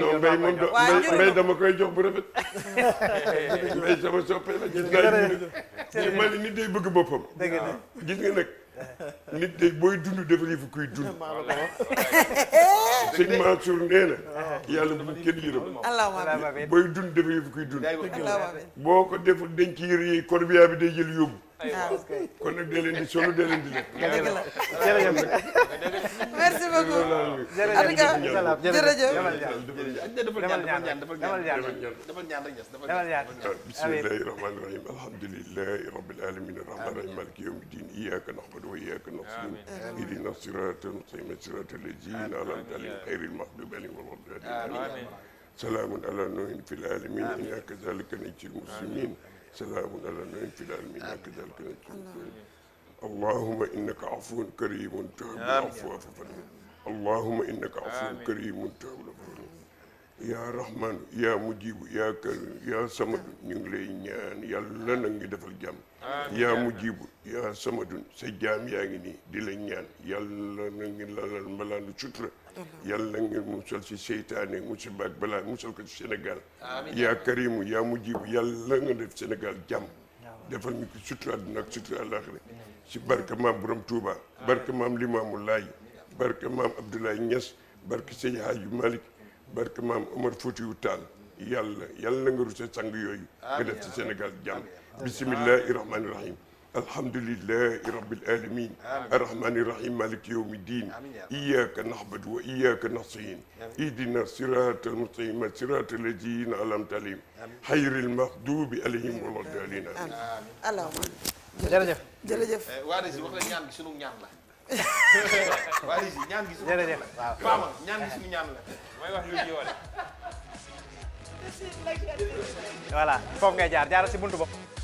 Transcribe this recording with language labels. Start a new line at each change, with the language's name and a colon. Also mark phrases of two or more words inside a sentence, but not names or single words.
Wolof: non mbay moom mbay dama koy jox bu rafet mbay sama soppe la gis naa man nit day bëgg boppam gis nga nag nit day booy dund defal yëfu kuy dund sëñ Mansour nee na yàlla bu kenn yërëm booy dund defal yëfu kuy dund boo ko deful denc yëre yi corbillard bi day jël yóbbu kon nag dee leen di solo dee leen di lekk jërëjëf
French: merci beaucoup jërëjëf
Arabic: بسم الله الرحمن الرحيم الحمد لله رب العالمين الرحمن الرحيم مالك يوم الدين إياك نعبد وإياك نستعين اهدنا الصراط المستقيم صراط الذين أنعمت عليهم غير المغضوب عليهم ولا الضالين سلام على نوح في العالمين إنا كذلك نجزي المسلمين سلام على النبي في العالمين كذلك اللهم انك عفو كريم تحب العفو فاعف عنا اللهم انك عفو كريم تحب العفو يا رحمن يا مجيب يا كريم يا صمد
Wolof: ñu ngi lay ñaan yàlla na ngi defal jàmm
Arabic: يا مجيب يا صمد
Wolof: sa jaam yaa ngi nii di la ñaan yàlla na ngi lalal mbalaanu sutura yàlla ngeen musal ci seytaane musiba ak balaa musal ko ci Sénégal
Arabic: يا كريم يا مجيب
Wolof: yàlla nga def Sénégal jàmm defal ñu ko sutura àdduna ak sutura àllaaxira ci barke maam Borom Touba barke maam Limaamu Laay barke maam Abdoulaye Niass barke Seydi Hadji Malick barke maam Omar Foutiyou Tall yàlla nga ruse sang yooyu nga def ci Sénégal jàmm
Arabic: بسم الله الرحمن الرحيم الحمد لله رب العالمين الرحمن الرحيم مالك يوم الدين إياك نعبد وإياك نستعين اهدنا الصراط المستقيم صراط الذين أنعمت عليهم غير المغضوب عليهم ولا الضالين
Wolof: allahumma jërëjëf waa Régis wax la ñaan gi sunu ñaan la waa Régis ñaan gi sunu jërëjëf waaw Fama ñaan gi sunu ñaan la may wax lu ji wala voilà foofu ngay jaar si buntu bopp